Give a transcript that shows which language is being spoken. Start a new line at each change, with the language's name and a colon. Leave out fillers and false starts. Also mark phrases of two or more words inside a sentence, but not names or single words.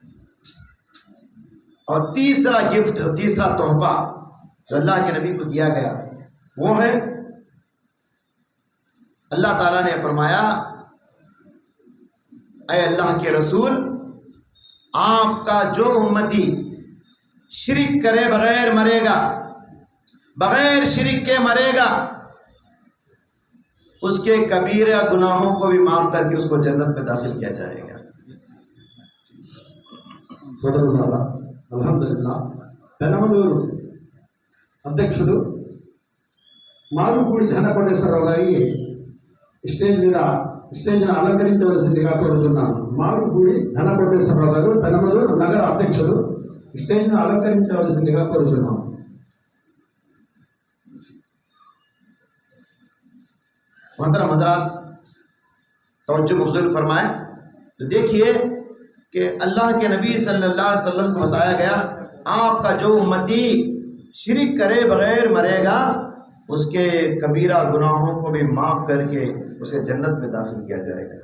Urdu: اور تیسرا گفٹ، تیسرا تحفہ جو اللہ کے نبی کو دیا گیا وہ ہے، اللہ تعالیٰ نے فرمایا اے اللہ کے رسول، آپ کا جو امتی شرک کرے بغیر مرے گا، بغیر شرک کے مرے گا، اس کے کبیرہ گناہوں کو بھی معاف کر کے اس کو جنت میں داخل کیا جائے گا۔
Telugu: الحمدللہ పెనమలూరు అధ్యక్షుడు మాలుపూడి ధనకోటేశ్వరరావు గారి స్టేజ్ను అలంకరించవలసిందిగా కోరుతున్నాను। మాలుపూడి ధనకోటేశ్వరరావు గారు పెనమలూరు నగర అధ్యక్షుడు స్టేజ్ను అలంకరించవలసిందిగా కోరుతున్నాను।
Urdu: محترم حضرات توجہ مبذول فرمائیں تو دیکھیے کہ اللہ کے نبی صلی اللہ علیہ وسلم کو بتایا گیا آپ کا جو امتی شرک کرے بغیر مرے گا اس کے کبیرہ گناہوں کو بھی معاف کر کے اسے جنت میں داخل کیا جائے گا۔